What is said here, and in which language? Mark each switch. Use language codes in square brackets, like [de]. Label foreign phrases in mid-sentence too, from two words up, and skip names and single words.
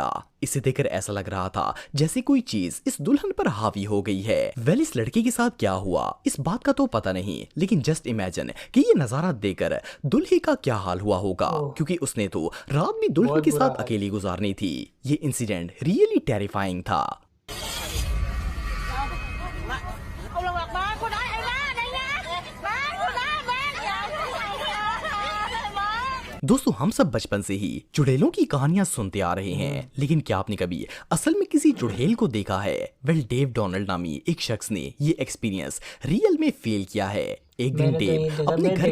[hi] इसे देखकर ऐसा लग रहा था जैसे कोई चीज इस दुल्हन पर हावी हो गई है। वेल इस लड़के के साथ क्या हुआ इस बात का तो पता नहीं, लेकिन [en] just imagine [hi] कि ये नजारा देखकर दुल्हे का क्या हाल हुआ होगा, ओह! क्योंकि उसने तो रात भी दुल्हन बहुत के बुरा साथ हाल। अकेली गुजारनी थी। ये [en] incident really terrifying [hi] था। [ar] Allah Akbar, [vi] cô nói em đó, đây nha. Má, cô nói má. [hi] दोस्तों हम सब बचपन से ही चुड़ैलों की कहानियां सुनते आ रहे हैं, लेकिन क्या आपने कभी असल में किसी चुड़ैल को देखा है? वेल डेव डोनाल्ड नामी एक शख्स ने ये एक्सपीरियंस रियल में फील किया है। एक दिन मैंने तो डेव यही देखा, अपने मैं घर के